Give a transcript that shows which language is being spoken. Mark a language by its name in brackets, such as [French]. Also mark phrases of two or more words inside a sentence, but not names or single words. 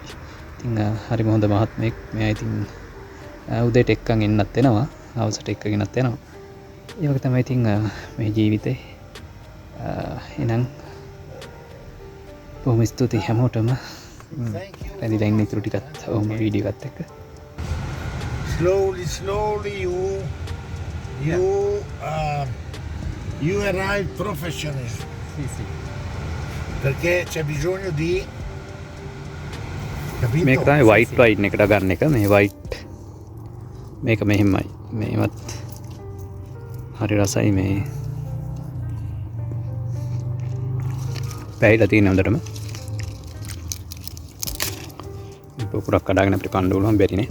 [Sinhala] ඉතින් හරිම හොඳ මහත්මයෙක්. මෙයා ඉතින් උදේට එක්කන් එන්නත් වෙනවා. හවසට එක්කගෙනත් යනවා. ඒ වගේ තමයි ඉතින් මේ ජීවිතේ. එහෙනම් බොහොම ස්තුතියි හැමෝටම. රැඳිලා ඉන්න ඉතුරු ටිකත් ඔහොම වීඩියෝ එකත් එක්ක. [English] Slowly you arrive professionist. [Italian] Sì. Perché c'è bisogno di capito? [Sinhala] මේක තමයි [English] white wine [Sinhala] එකට ගන්න එක. මේ white මේක මෙහෙමයි. මේවත් හරි රසයි. මේ පැහිලා තියෙන හොඳටම. පොකුරක් කඩාගෙන අපිට කන්න ඕන බැරිනේ.